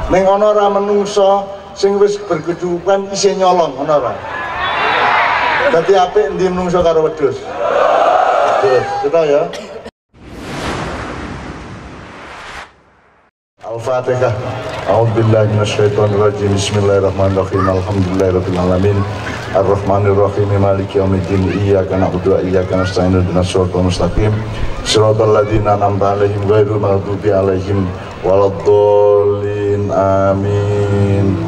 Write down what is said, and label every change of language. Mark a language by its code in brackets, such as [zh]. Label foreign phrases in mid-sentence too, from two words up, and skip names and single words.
[jv] Ning ana ora menungso sing wis berkecukupan isih nyolong, ana ora? Dadi apik endi menungso karo wedhus? Terus, kita ya. Al-Fatihah. [ar] أعوذ بالله من الشيطان الرجيم. بسم الله الرحمن الرحيم. الحمد لله رب العالمين. الرحمن الرحيم. مالك يوم الدين. إياك نعبد وإياك نستعين. اهدنا الصراط المستقيم. صراط الذين أنعمت عليهم غير المغضوب عليهم ولا الضالين. Amin.